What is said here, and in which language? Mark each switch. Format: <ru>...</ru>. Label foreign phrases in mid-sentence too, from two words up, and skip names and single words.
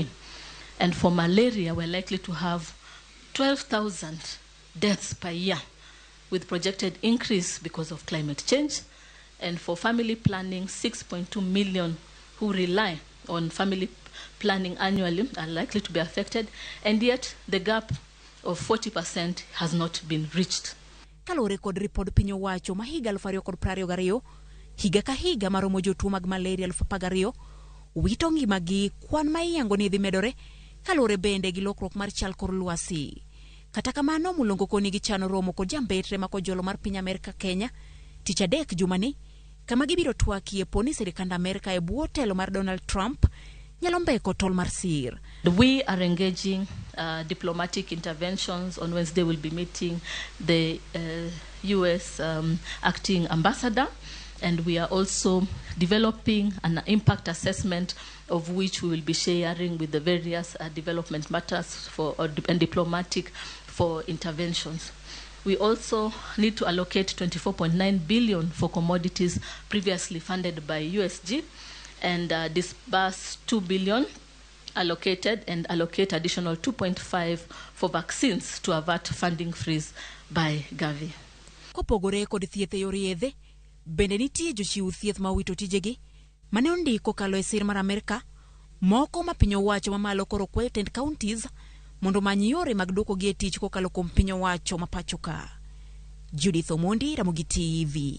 <en>And for malaria, we're likely to have 12,000 deaths per year, with projected increase because of climate change. And for family planning, 6.2 million who rely on family planning annually are likely to be affected, and yet the gap of 40% has not been reached.</en> <luo>Kalore kod ripod piny owacho ma higa 2022, higa ka higa maromo jotuo mag malaria 12,000 wito ngimagi, kwan ma iyango ni dhi medore kalore bende gi lokruok mar chal kor lwasi. Kata kamano Mulongo koni gi chano romo kod jambetre makojolo mar piny Amerka Kenya tich adek jumani kama gibiro twakie poni sirikand Amerka e bwo telo mar Donald Trump nyalo mbeko tol mar sir.</luo> <en>We are engaging diplomatic interventions. On Wednesday we'll be meeting the US acting ambassador, and we are also developing an impact assessment of which we will be sharing with the various development matters and diplomatic for interventions. We also need to allocate 24.9 billion for commodities previously funded by USG, and disburse 2 billion allocated and allocate additional 2.5 for vaccines to avert funding freeze by Gavi.</en> <luo>Kopogore kod thieth e yor yedhe, bende nitie jochiw thieth ma wito tijegi mane ondiko kalo e sir mar Amerka, moko ma piny owacho mamalo koro kwayo 10 counties mondo many yore mag duoko gi e tich kokalo kuom piny owacho mapacho ka. Judith Omondi, Ramogi TV.</luo>